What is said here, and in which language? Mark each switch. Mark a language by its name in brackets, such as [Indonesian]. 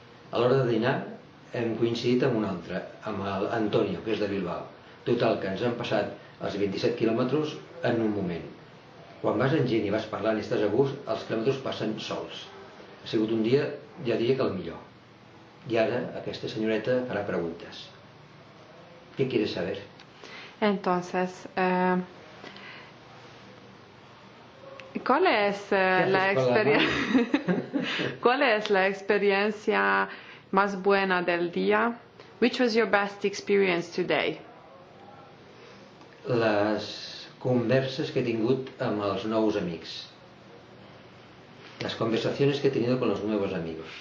[Catalan] A l'hora de dinar hem coincidit amb un altre, amb l'Antonio, que és de Bilbao. Total, que ens han passat els 27 quilòmetres en un moment. Quan vas en gent i vas parlant i estàs a gust, els quilòmetres passen sols. Ha sigut un dia, ja diria que el millor. [Spanish] Y ahora [Catalan] aquesta senyoreta farà preguntas. [Spanish] ¿Qué quieres saber? Entonces, ¿cuál es la experiencia? ¿Cuál es la experiencia más buena del día? [English] Which was your best experience today? [Catalan] Les converses que he tingut amb els nous amics. [Spanish] Las conversaciones que he tenido con los nuevos amigos.